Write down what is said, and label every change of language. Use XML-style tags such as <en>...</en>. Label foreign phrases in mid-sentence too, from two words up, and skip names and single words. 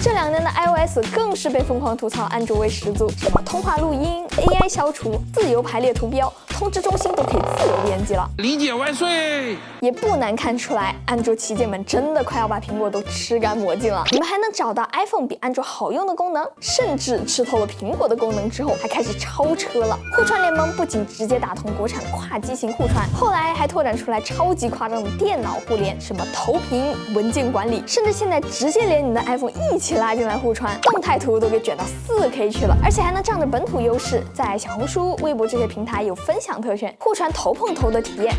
<zh>這2年的 iOS 更是被瘋狂吐槽安卓味十足，什麼通話錄音、AI 消除、自由排列圖標、通知中心都可以自由編輯了。理解万歲！也不難看出來，安卓旗艦們真的快要把蘋果都吃干抹淨了。你们還能找到 iPhone 比安卓好用的功能，甚至吃透了蘋果的功能之後，還開始超車了。互傳聯盟不僅直接打通國產跨機型互傳，後來還拓展出來超級誇張的電腦互聯，什麼投屏、文件管理，甚至現在直接連你的 iPhone 一起拉進來互傳，動態圖都給捲到4K 去了，而且還能仗着本土優勢，在小紅書、微博這些平台有分享特權，互傳头碰頭的體驗。</zh>